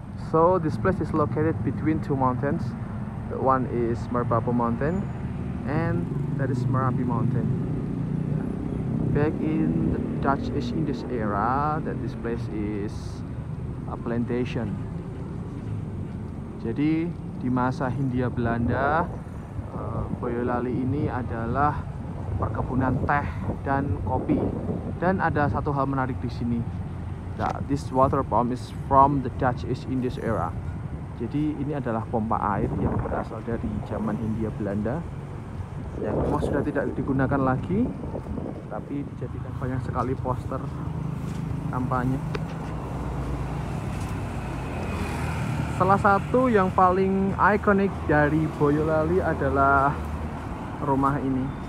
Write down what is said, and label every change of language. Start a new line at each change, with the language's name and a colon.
English: So this place is located between two mountains. The one is Merbabu Mountain and that is Merapi Mountain. Back in the Dutch East Indies era, that this place is a plantation.
Indonesian: Jadi di masa Hindia Belanda, Boyolali ini adalah perkebunan teh dan kopi. Dan ada satu hal menarik di sini.
English: This water pump is from the Dutch East Indies era.
Indonesian: Jadi ini adalah pompa air yang berasal dari zaman Hindia Belanda, yang memang sudah tidak digunakan lagi, tapi dijadikan banyak sekali poster kampanye. Salah satu yang paling ikonik dari Boyolali adalah rumah ini.